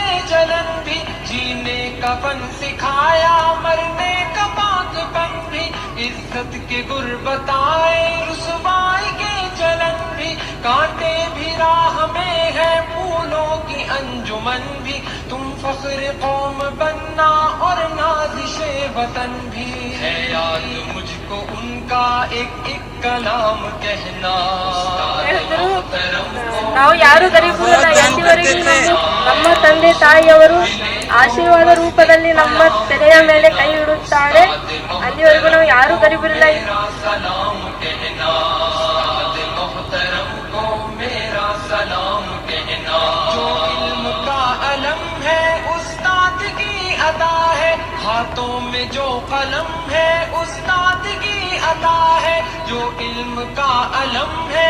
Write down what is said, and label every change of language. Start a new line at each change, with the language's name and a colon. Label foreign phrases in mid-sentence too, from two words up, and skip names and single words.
Urdu: جلن بھی، جینے کا فن سکھایا مرنے کا پاک بن بھی، عزت کی غربت آئے رسوائی کے جلن بھی، کانٹے بھی راہ میں ہے پھولوں کی انجمن بھی، تم فخر قوم بننا اور نازش وطن بھی، ہے یاد مجھ کو ان کا ایک ایک کلام کہنا،
Kannada: ನಾವು ಯಾರು ಗರೀಬರಲ್ಲ, ಎಂದಿವರೆಗೂ ನಮ್ಮ ತಂದೆ ತಾಯಿಯವರು ಆಶೀರ್ವಾದ ರೂಪದಲ್ಲಿ ನಮ್ಮ ತೆರೆಯ ಮೇಲೆ ಕೈ ಇಡುತ್ತಾರೆ, ಅಲ್ಲಿವರೆಗೂ ನಾವು ಯಾರು ಗರೀಬರಲ್ಲ।
Urdu: ہاتھوں میں جو قلم ہے استاد کی عطا ہے، جو علم کا علم ہے